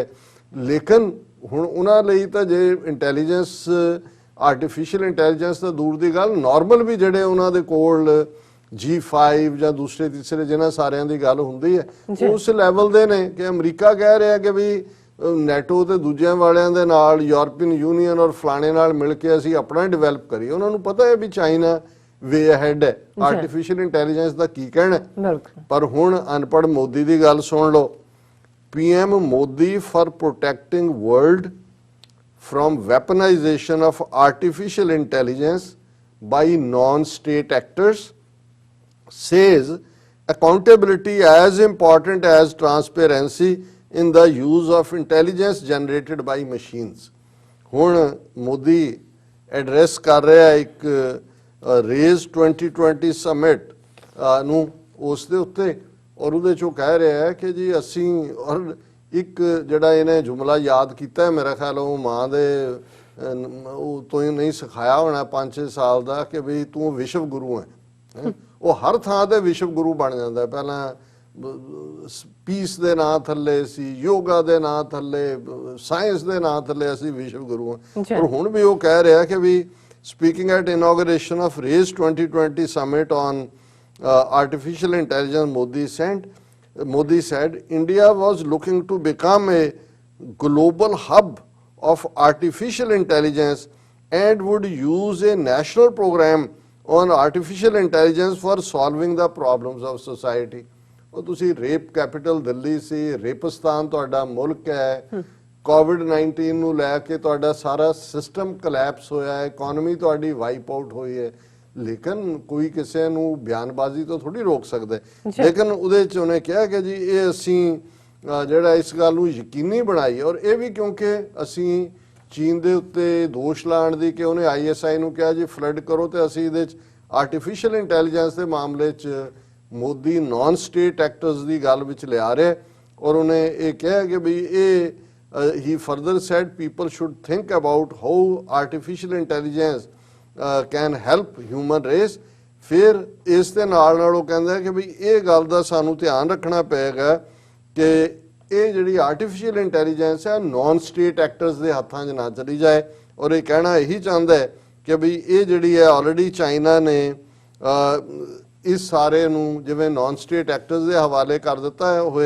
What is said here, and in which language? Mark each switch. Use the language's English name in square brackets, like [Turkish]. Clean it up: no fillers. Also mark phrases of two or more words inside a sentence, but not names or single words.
[Punjabi] ਲੇਕਿਨ ਹੁਣ ਉਹਨਾਂ ਲਈ ਤਾਂ ਜੇ ਇੰਟੈਲੀਜੈਂਸ, [English] artificial intelligence [Punjabi] ਤਾਂ ਦੂਰ ਦੀ ਗੱਲ, ਨਾਰਮਲ ਵੀ ਜਿਹੜੇ ਉਹਨਾਂ ਦੇ ਕੋਲ G5 ਜਾਂ ਦੂਸਰੇ ਤੀਸਰੇ ਜਿਹਨਾਂ ਸਾਰਿਆਂ ਦੀ ਗੱਲ ਹੁੰਦੀ ਹੈ ਉਸ ਲੈਵਲ ਦੇ ਨੇ ਕਿ ਅਮਰੀਕਾ ਕਹਿ ਰਿਹਾ ਕਿ ਵੀ ਨੈਟੋ ਤੇ ਦੂਜਿਆਂ ਵਾਲਿਆਂ ਦੇ ਨਾਲ, ਯੂਰਪੀਅਨ ਯੂਨੀਅਨ ਔਰ ਫਲਾਣੇ ਨਾਲ ਮਿਲ ਕੇ ਅਸੀਂ ਆਪਣਾ ਡਿਵੈਲਪ ਕਰੀਏ। ਉਹਨਾਂ ਨੂੰ ਪਤਾ ਹੈ ਵੀ ਚਾਈਨਾ [English] way ahead [Punjabi] ਹੈ [English] artificial intelligence [Punjabi] ਦਾ ਕੀ ਕਹਿਣਾ। ਪਰ ਹੁਣ ਅਨਪੜ੍ਹ ਮੋਦੀ ਦੀ ਗੱਲ ਸੁਣ ਲਓ। [English] PM Modi for protecting world from weaponization of artificial intelligence by non-state actors says accountability as important as transparency in the use of intelligence generated by machines। [Punjabi] ਹੁਣ ਮੋਦੀ ਐਡਰੈਸ ਕਰ ਰਿਹਾ ਇੱਕ ਰੇਜ਼ 2020 ਸਮਿਟ ਨੂੰ, ਉਸ ਦੇ ਉੱਤੇ, ਔਰ ਉਹਦੇ ਚੋਂ ਕਹਿ ਰਿਹਾ ਹੈ ਕਿ ਜੀ ਅਸੀਂ, ਔਰ ਇੱਕ ਜਿਹੜਾ ਇਹਨੇ ਜੁਮਲਾ ਯਾਦ ਕੀਤਾ ਹੈ ਮੇਰਾ ਖਿਆਲ ਉਹ ਮਾਂ ਦੇ ਉਹ ਤੋਂ ਹੀ ਨਹੀਂ ਸਿਖਾਇਆ ਹੋਣਾ 5-6 ਸਾਲ ਦਾ ਕਿ ਵੀ ਤੂੰ ਵਿਸ਼ਵ ਗੁਰੂ ਹੈ। ਉਹ ਹਰ ਥਾਂ ਤੇ ਵਿਸ਼ਵ ਗੁਰੂ ਬਣ ਜਾਂਦਾ। ਪਹਿਲਾਂ ਪੀਸ ਦੇ ਨਾਂ ਥੱਲੇ ਸੀ, ਯੋਗਾ ਦੇ ਨਾਂ ਥੱਲੇ, ਸਾਇੰਸ ਦੇ ਨਾਂ ਥੱਲੇ ਅਸੀਂ ਵਿਸ਼ਵ ਗੁਰੂ ਹਾਂ। ਪਰ ਹੁਣ ਵੀ ਉਹ ਕਹਿ ਰਿਹਾ ਕਿ ਵੀ [English] speaking at inauguration of RAISE 2020 summit on artificial intelligence, Modi said India was looking to become a global hub of artificial intelligence and would use a national program on artificial intelligence for solving the problems of society। [Punjabi] ਉਹ ਤੁਸੀਂ [English] rape capital [Punjabi] ਦਿੱਲੀ ਸੀ, ਰੇਪਿਸਤਾਨ ਤੁਹਾਡਾ ਮੁਲਕ ਹੈ, COVID-19 ਨੂੰ ਲੈ ਕੇ ਤੁਹਾਡਾ ਸਾਰਾ ਸਿਸਟਮ ਕੋਲੈਪਸ ਹੋਇਆ ਹੈ, ਇਕਨੋਮੀ ਤੁਹਾਡੀ [English] wipe out [Punjabi] ਹੋਈ ਹੈ। ਲੇਕਿਨ ਕੋਈ ਕਿਸੇ ਨੂੰ ਬਿਆਨਬਾਜ਼ੀ ਤੋਂ ਥੋੜੀ ਰੋਕ ਸਕਦਾ। ਲੇਕਿਨ ਉਹਦੇ ਚ ਉਹਨੇ ਕਿਹਾ ਕਿ ਜੀ ਇਹ ਅਸੀਂ ਜਿਹੜਾ ਇਸ ਗੱਲ ਨੂੰ ਯਕੀਨੀ ਬਣਾਈ, ਔਰ ਇਹ ਵੀ ਕਿਉਂਕਿ ਅਸੀਂ ਚੀਨ ਦੇ ਉੱਤੇ ਦੋਸ਼ ਲਾਉਣ ਦੀ ਕਿ ਉਹਨੇ ISI ਨੂੰ ਕਿਹਾ ਜੀ ਫਲੱਡ ਕਰੋ, ਤੇ ਅਸੀਂ ਇਹਦੇ ਚ [English] artificial intelligence [Punjabi] ਦੇ ਮਾਮਲੇ ਚ ਮੋਦੀ [English] non state actors [Punjabi] ਦੀ ਗੱਲ ਵਿੱਚ ਲਿਆ ਰਿਹਾ। ਔਰ ਉਹਨੇ ਇਹ ਕਿਹਾ ਕਿ ਵੀ ਇਹ [English] he further said people should think about how artificial intelligence can help human race। [Punjabi] ਫਿਰ ਇਸ ਦੇ ਨਾਲ ਉਹ ਕਹਿੰਦਾ ਕਿ ਵੀ ਇਹ ਗੱਲ ਦਾ ਸਾਨੂੰ ਧਿਆਨ ਰੱਖਣਾ ਪਏਗਾ ਕਿ ਇਹ ਜਿਹੜੀ [English] artificial intelligence [Punjabi] ਹੈ [English] non state actors [Punjabi] ਦੇ ਹੱਥਾਂ 'ਚ ਨਾ ਚਲੀ ਜਾਏ। ਔਰ ਇਹ ਕਹਿਣਾ ਇਹੀ ਚਾਹੁੰਦਾ ਹੈ ਕਿ ਵੀ ਇਹ ਜਿਹੜੀ ਹੈ ਆਲਰੇਡੀ ਚਾਈਨਾ ਨੇ ਇਸ ਸਾਰੇ ਨੂੰ ਜਿਵੇਂ [English] non state actors [Punjabi] ਦੇ ਹਵਾਲੇ ਕਰ ਦਿੱਤਾ ਹੈ ਹੋਏ।